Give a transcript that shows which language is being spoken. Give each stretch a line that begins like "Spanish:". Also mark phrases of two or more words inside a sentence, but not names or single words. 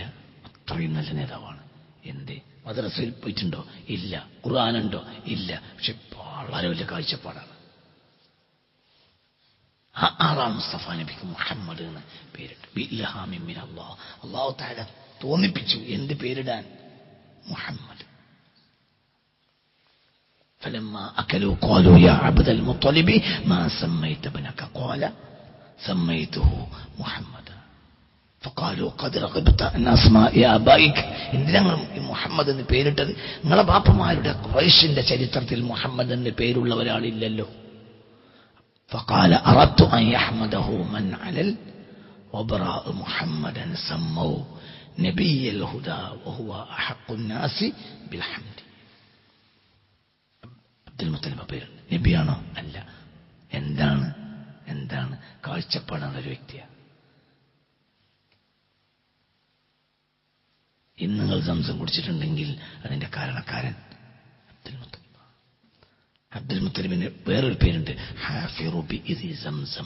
Malayalam: അത്രയും നല്ല നേതാവാണ്. എന്തേ? മദ്രസയിൽ പോയിട്ടുണ്ടോ? ഇല്ല. ഖുർആനുണ്ടോ? ഇല്ല. പക്ഷെ വളരെ വലിയ കാഴ്ചപ്പാടാണ്. ആ ആളാണ് മുസ്തഫ നബിക്ക് മുഹമ്മദ് എന്ന് പേരിട്ടു.
Arabic: بإلهام من الله.
Malayalam: അല്ലാഹു തആല തോന്നിപ്പിച്ചു എന്ത് പേരിടാൻ? മുഹമ്മദ്.
Arabic: فلما أكلوا قالوا يا عبد المطلب ما سميت ابنك؟ قال سميته محمد. فقالوا قد رغبت عن أسماء آبائك.
Malayalam: എന്തിനാണ് മുഹമ്മദ് എന്ന് പേരിട്ടത്? നിങ്ങളെ ബാപ്പമാരുടെ ഖുറൈശിന്റെ ചരിത്രത്തിൽ മുഹമ്മദ് എന്ന് പേരുള്ള ഒരാളില്ലല്ലോ.
Arabic: فقال أردت أن يحمده من علل وبراء محمدا سموا نبي الهدى وهو أحق الناس بالحمد.
Malayalam: അബ്ദുൽ മുത്തലിബ് പേരുണ്ട്. നബിയാണോ? അല്ല. എന്താണ് കാഴ്ചപ്പാടാണ് ഒരു വ്യക്തിയാണ്. ഇന്ന് നിങ്ങൾ സംസം കുടിച്ചിട്ടുണ്ടെങ്കിൽ അതിന്റെ കാരണക്കാരൻ അബ്ദുൽ മുത്തലിബ്. അബ്ദുൽ മുത്തലിബിന് വേറൊരു പേരുണ്ട്,
Arabic: حافر بئر
Malayalam: സംസം.